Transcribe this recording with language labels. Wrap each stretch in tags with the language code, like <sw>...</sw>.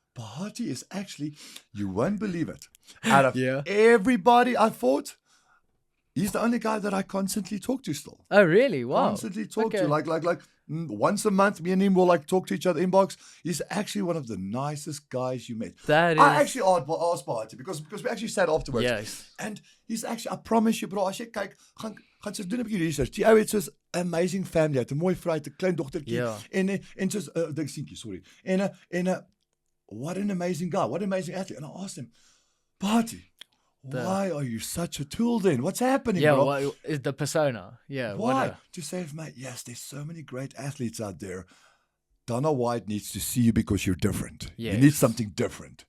<en>Bahati is actually, you won't believe it. Out of everybody I fought, he's the only guy that I constantly talk to still. Oh, really? Wow. Constantly talk to. Like once a month, me and him will like talk to each other inbox. He's actually one of the nicest guys you met. I actually asked Bahati because we actually sat afterwards. Yes. And he's actually, I promise you, bro,</en> <af>as jy kyk, gaan sy doen 'n bietjie research. Die ou het soos amazing family, het 'n mooi vrou, 'n klein dogtertjie en soos dink seentjie, sorry.</af> <en>En what an amazing guy, what an amazing athlete. And I asked him, Bahati, why are you such a tool then? What's happening, bro? What is the persona? Yeah. Why? To say, mate, yes, there's so many great athletes out there. Dana White needs to see you because you're different. Yes. You need something different.</en>